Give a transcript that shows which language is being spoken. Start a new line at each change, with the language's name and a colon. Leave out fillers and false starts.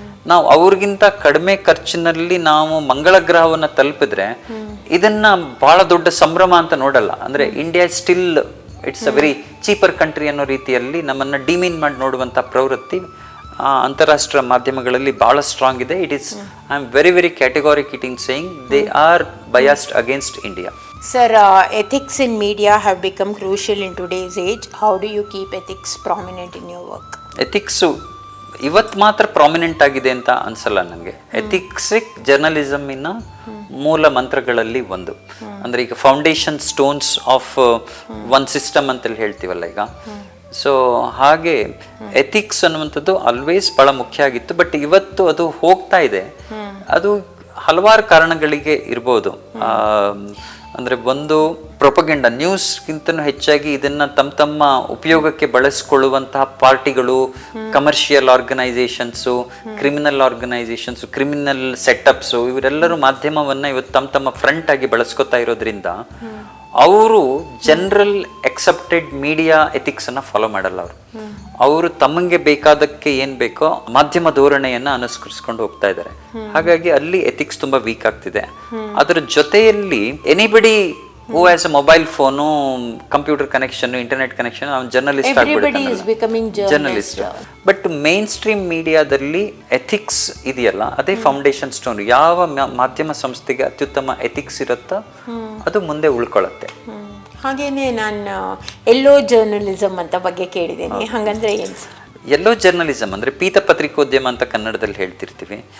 Kannada: ನಾವು ಅವ್ರಿಗಿಂತ ಕಡಿಮೆ ಖರ್ಚಿನಲ್ಲಿ ನಾವು ಮಂಗಳ ಗ್ರಹವನ್ನ ತಲುಪಿದ್ರೆ ಇದನ್ನ ಬಹಳ ದೊಡ್ಡ ಸಂಭ್ರಮ ಅಂತ ನೋಡಲ್ಲ. ಅಂದ್ರೆ India still
English: it's a very cheaper country
Kannada: ಅನ್ನೋ ರೀತಿಯಲ್ಲಿ ನಮ್ಮನ್ನ ಡಿಮೀನ್ ಮಾಡಿ ನೋಡುವಂತ ಪ್ರವೃತ್ತಿ ಅಂತಾರಾಷ್ಟ್ರೀಯ ಮಾಧ್ಯಮಗಳಲ್ಲಿ ಬಹಳ ಸ್ಟ್ರಾಂಗ್ ಇದೆ.
English: It is I am very very categoric it in saying they are biased against India. Sir, ethics in media have become crucial in today's age. How do you keep ethics prominent in your work?
Kannada: Ethics ಇವತ್ತು ಮಾತ್ರ prominent ಆಗಿದೆ ಅಂತ ಅನ್ಸಲ್ಲ ನನಗೆ. ಎಥಿಕ್ಸಿಕ್ ಜರ್ನಲಿಸಮಿನ ಮೂಲ ಮಂತ್ರಗಳಲ್ಲಿ ಒಂದು. ಅಂದ್ರೆ ಈಗ
English: foundation stones of one system
Kannada: ಅಂತೇಳಿ ಹೇಳ್ತೀವಲ್ಲ ಈಗ. ಸೊ ಹಾಗೆ ಎಥಿಕ್ಸ್ ಅನ್ನುವಂಥದ್ದು ಆಲ್ವೇಸ್ ಬಹಳ ಮುಖ್ಯ ಆಗಿತ್ತು. ಬಟ್ ಇವತ್ತು ಅದು ಹೋಗ್ತಾ ಇದೆ. ಅದು ಹಲವಾರು ಕಾರಣಗಳಿಗೆ ಇರ್ಬೋದು. ಅಂದ್ರೆ ಒಂದು ಪ್ರೊಪಗೆಂಡ ನ್ಯೂಸ್ಗಿಂತನೂ ಹೆಚ್ಚಾಗಿ ಇದನ್ನ ತಮ್ಮ ಉಪಯೋಗಕ್ಕೆ ಬಳಸಿಕೊಳ್ಳುವಂತಹ ಪಾರ್ಟಿಗಳು, commercial organisations, criminal organisations, criminal ಸೆಟಪ್ಸು, ಇವರೆಲ್ಲರೂ ಮಾಧ್ಯಮವನ್ನ ಇವತ್ತು ತಮ್ಮ ಫ್ರಂಟ್ ಆಗಿ ಬಳಸ್ಕೊತಾ ಇರೋದ್ರಿಂದ ಅವರು ಜನರಲ್ ಎಕ್ಸೆಪ್ಟೆಡ್ ಮೀಡಿಯಾ ಎಥಿಕ್ಸ್ ಅನ್ನ ಫಾಲೋ ಮಾಡಲ್ಲ. ಅವರು ತಮಗೆ ಬೇಕಾದಕ್ಕೆ ಏನ್ ಬೇಕೋ ಮಾಧ್ಯಮ ಧೋರಣೆಯನ್ನ ಅನುಸರಿಸ್ಕೊಂಡು ಹೋಗ್ತಾ ಇದ್ದಾರೆ. ಹಾಗಾಗಿ ಅಲ್ಲಿ ಎಥಿಕ್ಸ್ ತುಂಬಾ ವೀಕ್ ಆಗ್ತಿದೆ. ಅದರ ಜೊತೆಯಲ್ಲಿ
English: Anybody who has a mobile phone, computer connection, internet connection, journalist journalist.
Kannada: But mainstream media dalli ethics idiyalla ade foundation stone. ಯಾವ ಮಾಧ್ಯಮ ಸಂಸ್ಥೆಗೆ ಅತ್ಯುತ್ತಮ ಎಥಿಕ್ಸ್ ಇರುತ್ತಾ ಅದು ಮುಂದೆ ಉಳ್ಕೊಳ್ಳುತ್ತೆ. ಹಾಗೇನೆ ನಾನು ಎಲ್ಲೋ ಜರ್ನಲಿಸಮ್ ಅಂತ ಬಗ್ಗೆ ಕೇಳಿದ್ದೇನೆ. ಹಾಗಂದ್ರೆ ಏನು? ಎಲ್ಲೋ ಜರ್ನಲಿಸಮ್ ಅಂದ್ರೆ ಪೀತ ಪತ್ರಿಕೋದ್ಯಮ ಅಂತ ಕನ್ನಡದಲ್ಲಿ ಹೇಳ್ತಿರ್ತೀವಿ.